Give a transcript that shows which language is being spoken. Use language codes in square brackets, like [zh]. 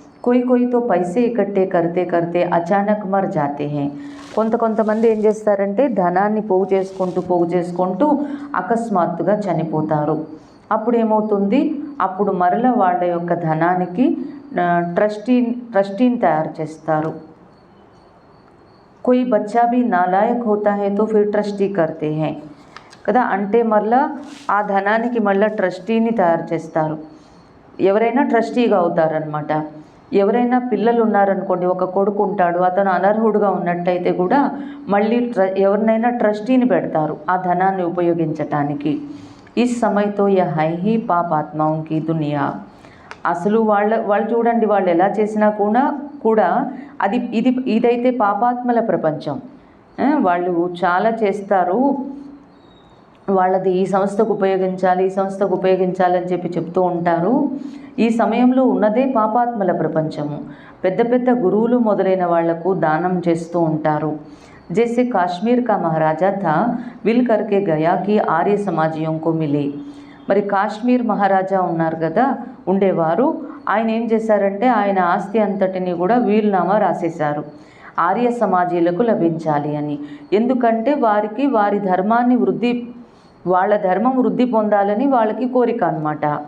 [hi] కోయితో పైసే ఇకట్టే కర్తే అచానక్ మర్ జాతే హై. [te] కొంతమంది ఏం చేస్తారంటే ధనాన్ని పోగు చేసుకుంటూ అకస్మాత్తుగా చనిపోతారు. అప్పుడు ఏమవుతుంది? అప్పుడు మరల వాళ్ళ యొక్క ధనానికి ట్రస్టీని తయారు చేస్తారు. [hi] कोई बच्चा भी नालायक होता है तो फिर ट्रस्टी करते हैं [te] కదా. అంటే మళ్ళా ఆ ధనానికి మళ్ళీ ట్రస్టీని తయారు చేస్తారు. ఎవరైనా ట్రస్టీగా అవుతారనమాట. ఎవరైనా పిల్లలు ఉన్నారనుకోండి, ఒక కొడుకు ఉంటాడు, అతను అనర్హుడుగా ఉన్నట్టయితే కూడా మళ్ళీ ఎవరినైనా ట్రస్టీని పెడతారు ఆ ధనాన్ని ఉపయోగించటానికి. ఈ సమయంతో [hi] యహ్ హై హీ పాపాత్మాओं की दुनिया. [te] అసలు వాళ్ళు చూడండి, వాళ్ళు ఎలా చేసినా కూడా ఇదైతే పాపాత్మల ప్రపంచం. వాళ్ళు చాలా చేస్తారు, వాళ్ళది ఈ సంస్థకు ఉపయోగించాలని చెప్పి చెప్తూ ఉంటారు. ఈ సమయంలో ఉన్నదే పాపాత్మల ప్రపంచము. పెద్ద పెద్ద గురువులు మొదలైన వాళ్లకు దానం చేస్తూ ఉంటారు. [hi] जैसे काश्मीर का महाराजा था, विल करके गया कि आर्य समाजियों को मिले. [te] మరి కాశ్మీర్ మహారాజా ఉన్నారు కదా, ఉండేవారు. ఆయన ఏం చేశారంటే ఆయన ఆస్తి అంతటిని కూడా వీలునామా రాసేశారు, ఆర్య సమాజీలకు లభించాలి అని. ఎందుకంటే వారికి వారి ధర్మాన్ని వాళ్ళ ధర్మం వృద్ధి పొందాలని వాళ్ళకి కోరిక అన్నమాట.